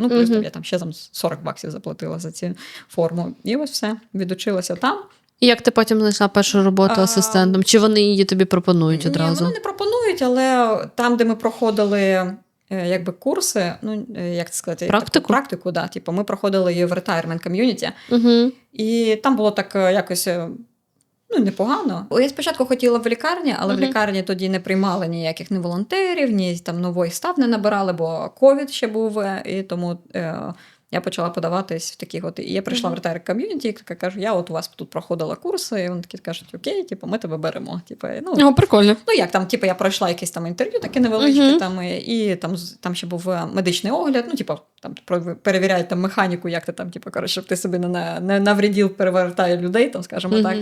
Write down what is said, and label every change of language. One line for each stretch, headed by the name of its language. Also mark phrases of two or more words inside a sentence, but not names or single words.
Ukrainian: Ну, плюс там, я там ще там $40 заплатила за цю форму. І ось все, відучилася там. І як ти потім знайшла першу роботу асистентом? Чи вони її тобі пропонують одразу? Ні, вони не пропонують, але там, де ми проходили якби курси, ну, як це сказати, практику, да, типу, ми проходили її в
English: retirement community,
Ukrainian: і там було так якось, ну, непогано. Я спочатку хотіла в лікарні, але в лікарні тоді не приймали ніяких ні волонтерів, ні там новий став не набирали, бо ковід ще був, і тому я почала подаватись в таких от. І я прийшла в
English: retirement community,
Ukrainian: і кажу, я от у вас тут проходила курси, і вони такі кажуть, окей, типу, ми тебе беремо. Типу, ну, прикольно. Ну, як там, типу, я пройшла якісь там інтерв'ю, такі невеличкі, і там ще був медичний огляд, ну, типу, там перевіряють там механіку, як ти там, типу, коротше, щоб ти собі не навредив, перевертає людей, там, скажімо так.